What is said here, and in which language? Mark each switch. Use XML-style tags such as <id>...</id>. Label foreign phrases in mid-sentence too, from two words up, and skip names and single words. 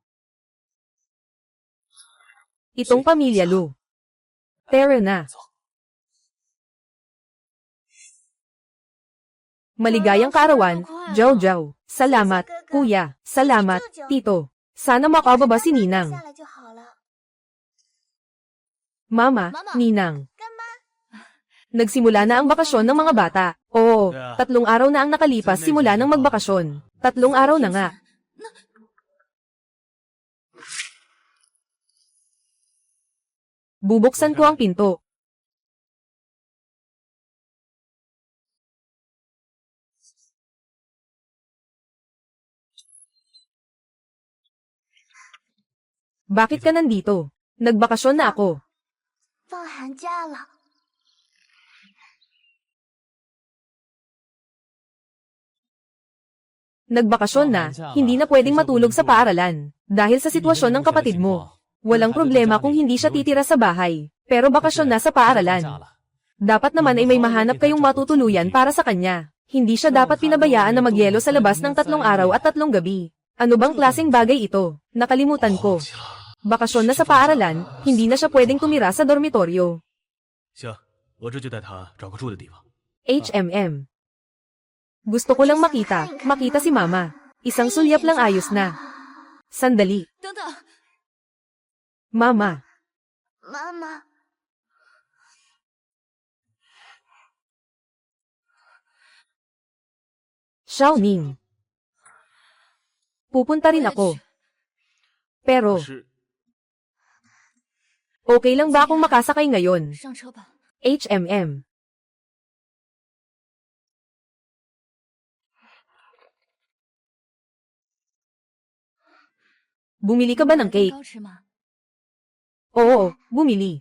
<tl>Itong pamilya Lu. Tara na. Maligayang kaarawan, Jojo. Salamat, kuya. Salamat, tito. Sana makababa si Ninang.</tl> <zh>下来就好了。</zh> <tl>Mama, Mama. Ninang.</tl> <zh>干妈，</zh> <tl>Nagsimula na ang bakasyon ng mga bata. Oo, Yeah. 3 araw na ang nakalipas simula ng magbakasyon. 3 araw na nga. Bubuksan ko ang pinto. Bakit ka nandito? Nagbakasyon na ako.</tl> <zh>放寒假了，</zh> <tl>Nagbakasyon na, hindi na pwedeng matulog sa paaralan. Dahil sa sitwasyon ng kapatid mo. Walang problema kung hindi siya titira sa bahay. Pero bakasyon na sa paaralan. Dapat naman ay may mahanap kayong matutuluyan para sa kanya. Hindi siya dapat pinabayaan na magyelo sa labas ng 3 araw at 3 gabi. Ano bang klaseng bagay ito? Nakalimutan ko. Bakasyon na sa paaralan, hindi na siya pwedeng tumira sa dormitoryo.</tl> <zh>行，我这就带他找个住的地方。 HMM.</zh> <tl>Gusto ko lang makita si mama. Isang sulyap lang ayos na. Sandali.</tl> <zh>等等，</zh> <tl>Mama,</tl> <zh>妈妈， Xiaoning.</zh> <tl>Pupunta rin ako. Pero,</tl> <zh>是</zh> <tl>okay lang ba akong makasakay ngayon?</tl> <zh>上车吧。</zh> <tl>HMM. Bumili ka ba ng</tl> <zh>蛋</zh> <tl>cake?</tl> <zh>糕吃吗？</zh> <tl>Oo, bumili.</tl>